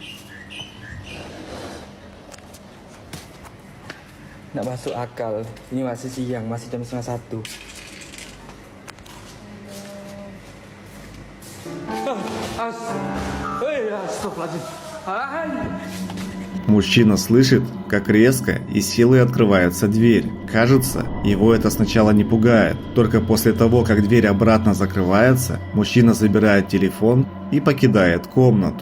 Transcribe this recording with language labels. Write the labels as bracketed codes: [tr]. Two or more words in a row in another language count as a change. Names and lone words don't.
[id] Nggak masuk akal. Ini masih siang, masih jam 1:30. [ru] Мужчина слышит, как резко и силой открывается дверь. Кажется, его это сначала не пугает. Только после того, как дверь обратно закрывается, мужчина забирает телефон и покидает комнату.